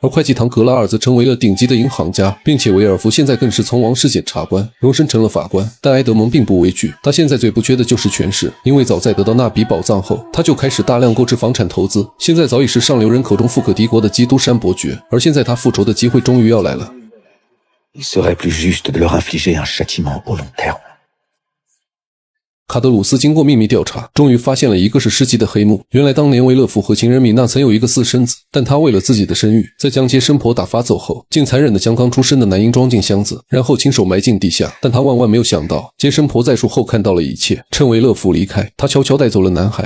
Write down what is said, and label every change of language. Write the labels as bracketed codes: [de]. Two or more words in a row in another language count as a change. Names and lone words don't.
[zh] 而会计唐格拉尔则成为了顶级的银行家，并且维尔福现在更是从王室检察官荣升成了法官。但埃德蒙并不畏惧，他现在最不缺的就是权势，因为早在得到那笔宝藏后，他就开始大量购置房产投资，现在早已是上流人口中富可敌国的基督山伯爵。而现在他复仇的机会终于要来了。 [fr] Il serait plus juste de leur infliger un châtiment au long terme. [zh] 卡德鲁斯经过秘密调查，终于发现了一个是世纪的黑幕。原来当年维勒福和情人米娜曾有一个私生子，但他为了自己的声誉，在将接生婆打发走后，竟残忍地将刚出生的男婴装进箱子，然后亲手埋进地下。但他万万没有想到，接生婆在术后看到了一切，趁维勒福离开，他悄悄带走了男孩。